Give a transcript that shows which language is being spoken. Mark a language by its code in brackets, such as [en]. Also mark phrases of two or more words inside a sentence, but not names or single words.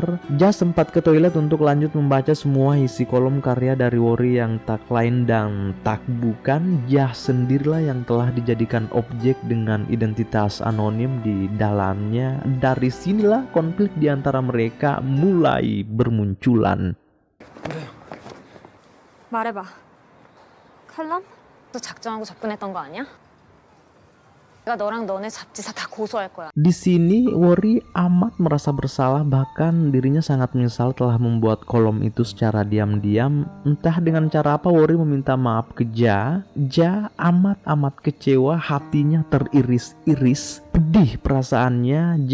[id] Ja sempat ke toilet untuk lanjut membaca semua isi kolom karya dari Wori yang tak lain dan tak bukan Ja sendirilah yang telah dijadikan objek dengan identitas anonim di dalamnya. Dari sinilah konflik di antara mereka mulai bermunculan. [ko] 말해봐. 칼럼? 또 작정하고 접근했던 거 아니야? 내가 너랑 너네 잡지사 다 고소할 거야. [id] Di sini Wori amat merasa bersalah, bahkan dirinya sangat menyesal telah membuat kolom itu secara diam-diam. Entah dengan cara apa Wori meminta maaf ke Ja. Ja amat kecewa, hatinya teriris-iris, pedih perasaannya.